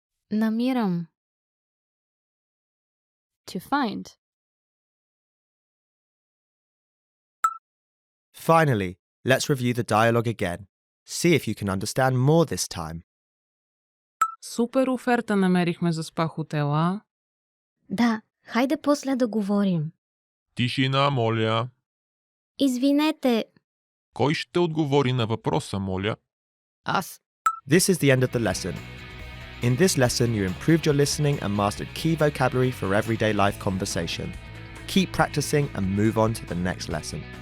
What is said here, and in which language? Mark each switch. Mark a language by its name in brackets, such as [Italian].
[Bulgarian] Намирам. [English] To find. Finally, let's review the dialogue again. See if you can understand more this time. [Bulgarian] Супер оферта намерихме за спа хотела. Да, хайде после да говорим. Тишина, моля. Извинете, Кой ще отговори на въпроса, моля? Аз. [English] This is the end of the lesson. In this lesson, you improved your listening and mastered key vocabulary for everyday life conversation. Keep practicing and move on to the next lesson.